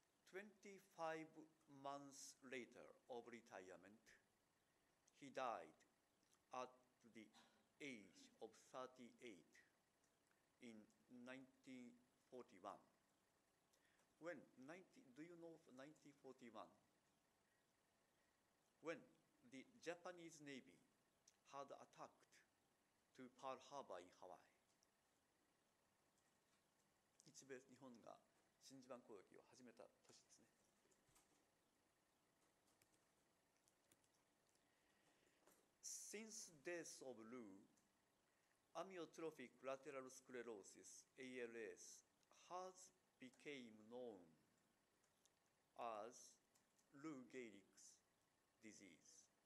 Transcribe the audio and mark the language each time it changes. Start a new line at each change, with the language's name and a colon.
English: "25 months later of retirement, he died at the age of 38 in 1941. Do you know 1941? When the Japanese Navy had attacked to Pearl Harbor in Hawaii.
Japanese: 日本が真珠湾攻撃を始めた年ですね。
English: Since death of Lou, amyotrophic lateral sclerosis (ALS) has become known as Lou Gehrig's disease.